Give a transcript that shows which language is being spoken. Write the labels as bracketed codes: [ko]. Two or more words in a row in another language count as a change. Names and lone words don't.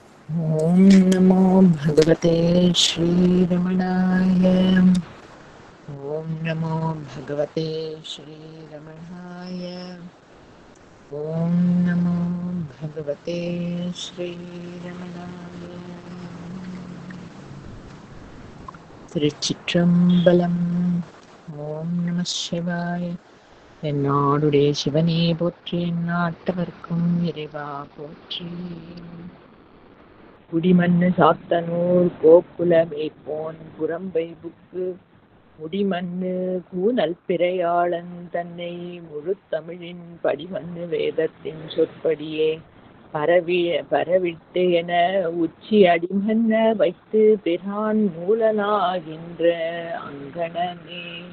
[sa] ॐ नमो भगवते श्रीरमणाय। ॐ नमो भगवते श्रीरमणाय। ॐ नमो भगवते श्रीरमणाय. [ta] திருச்சிற்றம்பலம். ஓம் நம சிவாய. என்னாடுடைய சிவனே போற்றி, எந்நாட்டவர்க்கும் இறைவா போற்றி. குடிமண்ணு சாத்தனூர் கோக்குல மேய்ப்போன் புறம்பை புக்கு முடிமண்ணு கூனல் பிறையாளன் தன்னை முழு தமிழின் படிமண்ணு வேதத்தின் சொற்படியே பரவிட்டு என உச்சி அடிமன்ன வைத்து பிரான் மூலனாகின்ற அங்கணனே.